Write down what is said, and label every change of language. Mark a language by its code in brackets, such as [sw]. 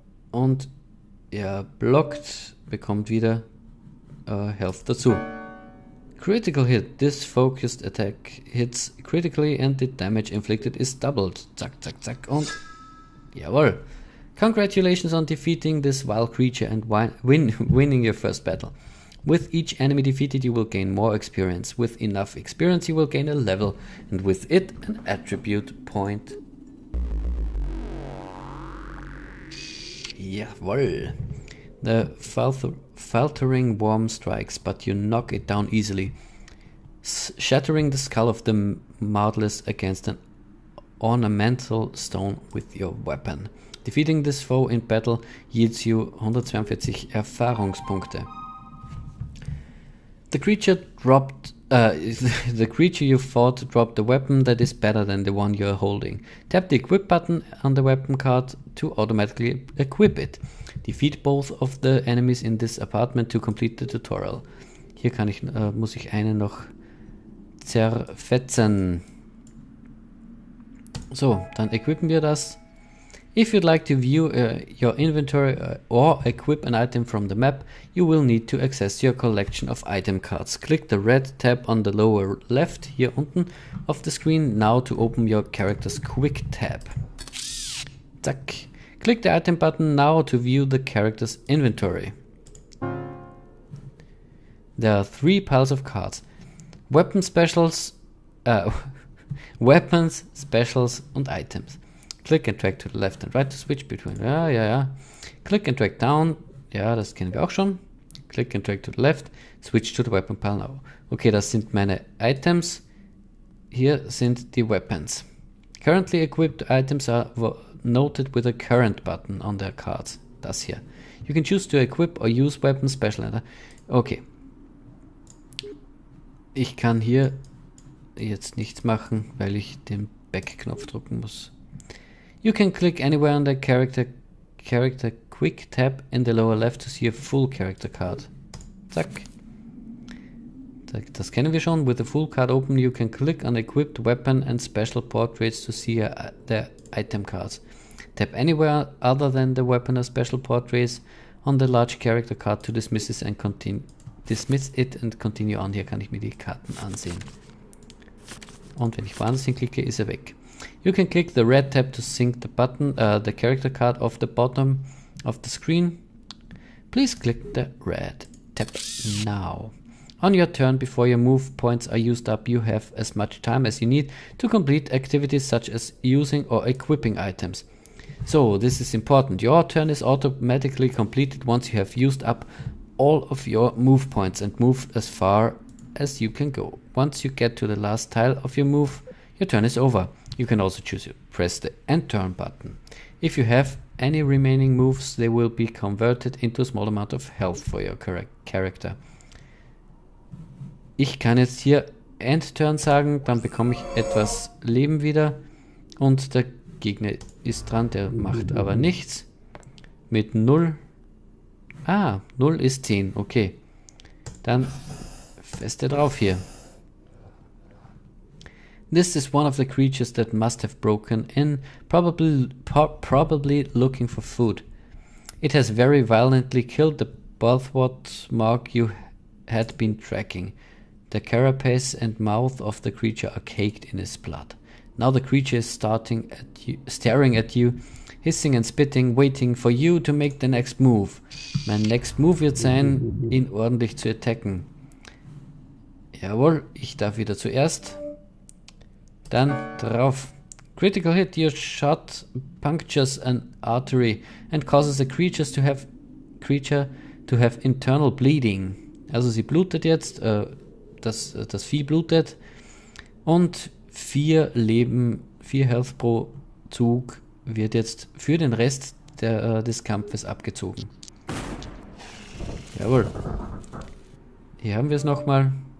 [de] Und er blockt, bekommt wieder Health dazu. [en] Critical hit. This focused attack hits critically and the damage inflicted is doubled. [de] Zack, zack, zack und jawohl. [en] Congratulations on defeating this vile creature and winning your first battle. With each enemy defeated you will gain more experience. With enough experience you will gain a level and with it an attribute point. Jawohl. The faltering worm strikes, but you knock it down easily, shattering the skull of the mouthless against an ornamental stone with your weapon. Defeating this foe in battle yields you 142 Erfahrungspunkte. The creature you fought dropped a weapon that is better than the one you are holding. Tap the equip button on the weapon card to automatically equip it. Defeat both of the enemies in this apartment to complete the tutorial. [de] Hier muss ich einen noch zerfetzen. So, dann equippen wir das. [en] If you'd like to view your inventory or equip an item from the map, you will need to access your collection of item cards. Click the red tab on the lower left, [de] hier unten, [en] of the screen now to open your character's quick tab. Zack. Click the item button now to view the character's inventory. There are 3 piles of cards. Weapons, specials und items. Click and drag to the left and right to switch between. Ja. Click and drag down. [de] Ja, das kennen wir auch schon. [en] Click and drag to the left. Switch to the weapon pile now. [de] Okay, das sind meine Items. Hier sind die Weapons. [en] Currently equipped items are noted with a current button on their cards. [de] Das hier. [en] You can choose to equip or use weapon special. Okay. [de] Ich kann hier jetzt nichts machen, weil ich den Back-Knopf drücken muss. [en] You can click anywhere on the character quick tab in the lower left to see a full character card. Zack. [de] Das kennen wir schon. [en] With the full card open, you can click on equipped weapon and special portraits to see the item cards. Tap anywhere other than the weapon or special portraits on the large character card to dismiss it and continue on. [de] Hier kann ich mir die Karten ansehen. Und wenn ich woanders hinklicke, ist er weg. [en] You can click the red tab to sync the button, the character card off the bottom of the screen. Please click the red tab now. On your turn, before your move points are used up, you have as much time as you need to complete activities such as using or equipping items. So, this is important. Your turn is automatically completed once you have used up all of your move points and moved as far as you can go. Once you get to the last tile of your move, your turn is over. You can also choose to press the end turn button. If you have any remaining moves, they will be converted into a small amount of health for your character. [de] Ich kann jetzt hier End Turn sagen, dann bekomme ich etwas Leben wieder und der Gegner ist dran, der macht aber nichts. Mit 0. 0 ist 10, okay. Dann feste drauf hier. [en] This is one of the creatures that must have broken in, probably looking for food. It has very violently killed the Balthwort mark you had been tracking. The carapace and mouth of the creature are caked in its blood. Now the creature is staring at you, hissing and spitting, waiting for you to make the next move. [de] Mein [en] next move [de] wird sein, ihn ordentlich zu attacken. Jawohl, ich darf wieder zuerst. Dann drauf. [en] Critical hit. Your shot punctures an artery and causes a creature to have internal bleeding. [de] Also sie blutet jetzt, das Vieh blutet und 4 Health pro Zug wird jetzt für den Rest des Kampfes abgezogen. Jawohl. Hier haben wir es nochmal.